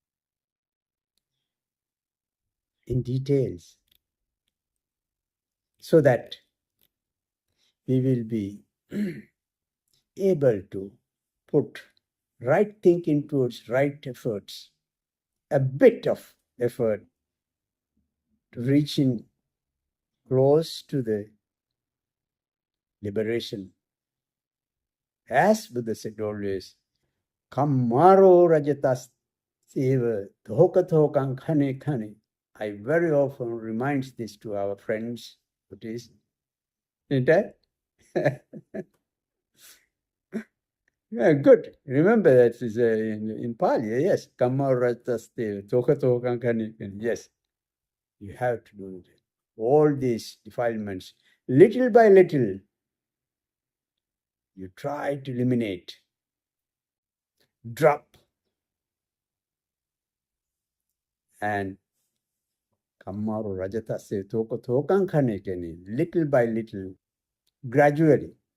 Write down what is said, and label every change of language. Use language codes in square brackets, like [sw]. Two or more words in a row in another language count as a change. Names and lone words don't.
[en] in details so that we will be able to put right thinking towards right efforts, a bit of effort to reaching close to the liberation. As Buddha said always, [pi] Kammaro rajatas seva dhokathokan khane khane. [en] I very often remind this to our friends, Buddhists. Isn't that? Yeah, good. Remember that is in Pali, yes. [pi] Kammaro rajatas seva dhokathokan khane khane. [en] Yes, you have to do it. All these defilements, little by little, you try to eliminate, drop, and [pi] Kammaru Rajatase Tokan Kanekeni, [en] little by little, gradually.